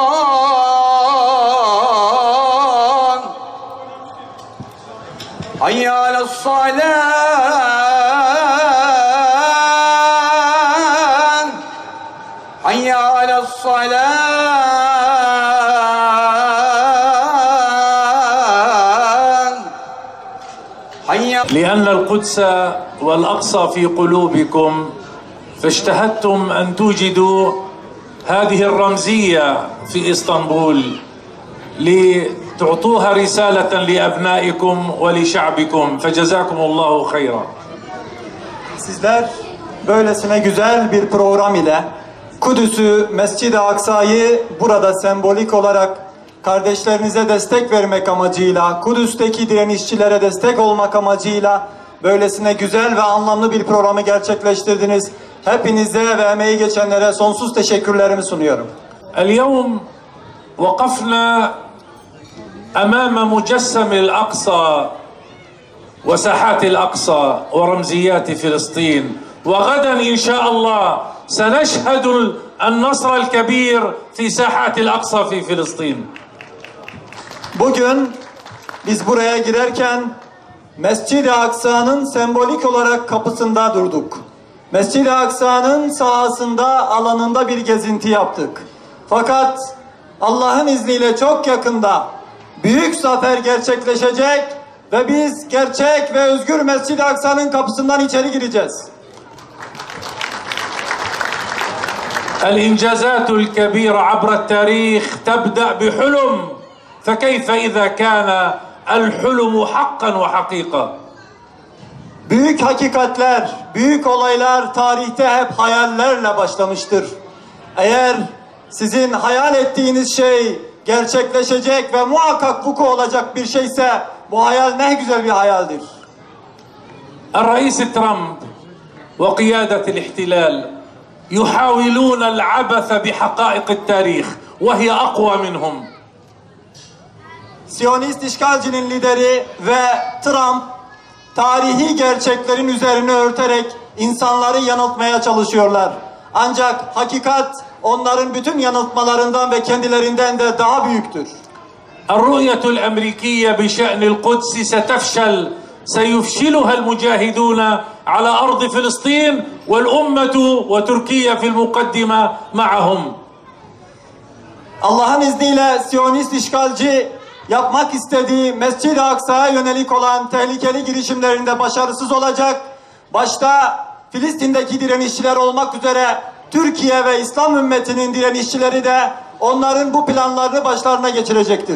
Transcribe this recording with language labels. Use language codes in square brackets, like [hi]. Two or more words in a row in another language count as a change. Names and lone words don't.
[ar] حي على الصلاة. حي على الصلاة. لأن القدس والأقصى في قلوبكم فاشتهدتم أن توجدوا هذه الرمزية في إسطنبول لتعطوها رسالة لأبنائكم ولشعبكم فجزاكم الله خيرا. [tr] Sizler böylesine güzel bir program ile Kudüs'ü, Mescid-i Aksa'yı burada sembolik olarak kardeşlerinize destek vermek amacıyla, Kudüs'teki direnişçilere destek olmak amacıyla böylesine güzel ve anlamlı bir programı gerçekleştirdiniz. Hepinize ve emeği geçenlere sonsuz teşekkürlerimi sunuyorum. [ar] اليوم وقفنا أمام مجسم الأقصى وساحات الأقصى ورمزيات فلسطين وغدا إن شاء الله سنشهد النصر الكبير في ساحات الأقصى في فلسطين. [tr] Bugün biz buraya girerken Mescid-i Aksa'nın sembolik olarak kapısında durduk. Mescid-i Aksa'nın sahasında, alanında bir gezinti yaptık. Fakat Allah'ın izniyle çok yakında büyük zafer gerçekleşecek ve biz gerçek ve özgür Mescid-i Aksa'nın kapısından içeri gireceğiz. [ar] الإنجازات الكبيرة عبر التاريخ تبدأ بحلم فكيف إذا كان الحلم حقا وحقيقة. [tr] Büyük hakikatler, büyük olaylar tarihte hep hayallerle başlamıştır. Eğer sizin hayal ettiğiniz şey gerçekleşecek ve muhakkak vuku olacak bir şeyse bu hayal ne güzel bir hayaldir. [ar] الرئيس ترامب وقيادة الاحتلال يحاولون العبث بحقائق التاريخ وهي أقوى منهم. [tr] Siyonist işgalcinin lideri ve Trump tarihi gerçeklerin üzerine örterek insanları yanıltmaya çalışıyorlar. Ancak hakikat onların bütün yanıltmalarından ve kendilerinden de daha büyüktür. [ar] الرؤية الأمريكية بشأن القدس ستفشل سيفشلها المجاهدون على أرض فلسطين والأمة وتركيا في المقدمة معهم. [tr] Allah'ın izniyle Siyonist işgalci yapmak istediği Mescid-i Aksa'ya yönelik olan tehlikeli girişimlerinde başarısız olacak. Başta Filistin'deki direnişçiler olmak üzere Türkiye ve İslam ümmetinin direnişçileri de onların bu planlarını başlarına geçirecektir.